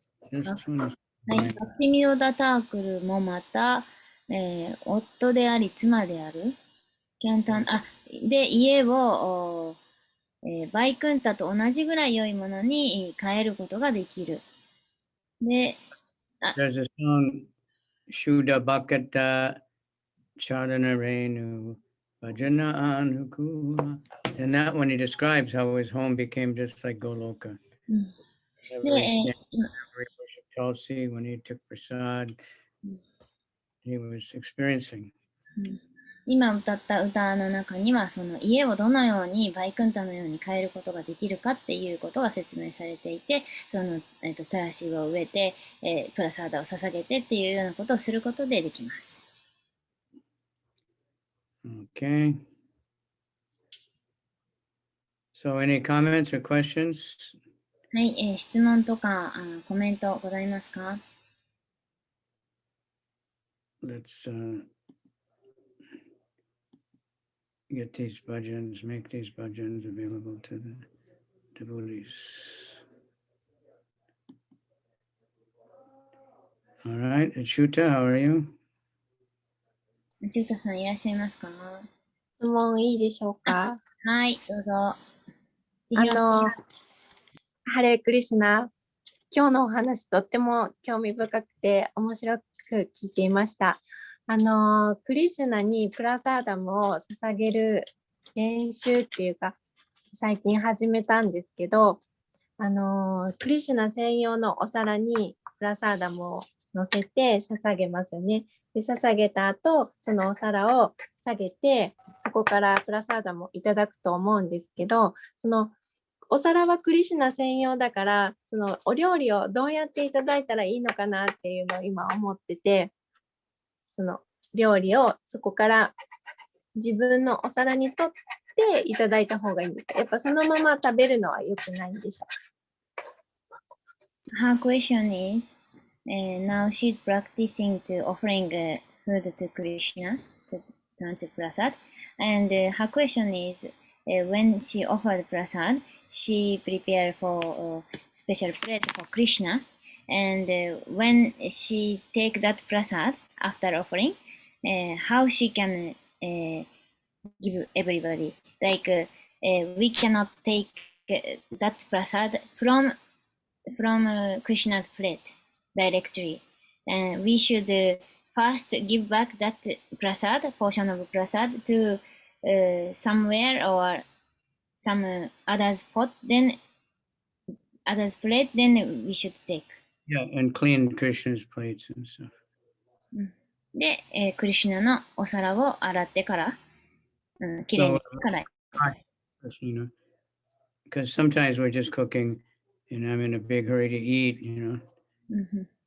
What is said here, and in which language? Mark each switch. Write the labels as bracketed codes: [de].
[ja] はい、バクティミノーダタークルもまた、夫であり妻である。で、家を、バイクンタと同じぐらい良いものに変えることができる。で、 [en] There's a song, Shuddha Bhakata Charana Renu Bhajana Anukula. And that one he describes how his home became just like Goloka. Every worship Tulsi, when he took prasad, he was experiencing. [ja] 今歌った歌の中には、その家をどのようにバイクンタのように変えることができるかっていうことが説明されていて、その、トラシを植えて、プラサーダを捧げてっていうようなことをすることでできます。 [en] Okay. So any comments or questions? [ja] はい、質問とかコメントございますか？ [en] Let's get these bhajans, make these bhajans available to the devotees. All right, Achyuta, how are you? [ja] ジュータさんいらっしゃいますか？質問いいでしょうか。はい、どうぞ。ちひろさんハレークリシュナ。今日のお話とっても興味深くて面白く聞いていました。クリシュナにプラサーダムを捧げる練習っていうか、最近始めたんですけど、クリシュナ専用のお皿にプラサーダムを乗せて捧げますよね。で、捧げた後、そのお皿を下げて、そこからプラサーダムをいただくと思うんですけど、そのお皿はクリシュナ専用だから、そのお料理をどうやっていただいたらいいのかなっていうのを今思ってて、その料理をそこから自分のお皿にとっていただいた方がいいんですか？やっぱそのまま食べるのは良くないんでしょ [en] ？Her question is, now she's practicing to offering food to Krishna, to turn to prasad. And her question is, when she offered prasad, she prepared for special plate for Krishna. And when she take that prasad after offering, how she can give everybody. Like we cannot take that prasad from Krishna's plate directly. And we should first give back that prasad, portion of prasad to somewhere or some other's pot, then others plate, then we should take. Yeah, and clean Krishna's plates and stuff. [ja] で、クリシュナのお皿を洗ってから、きれいにしてから。 [en] Because sometimes we're just cooking and I'm in a big hurry to eat, you know.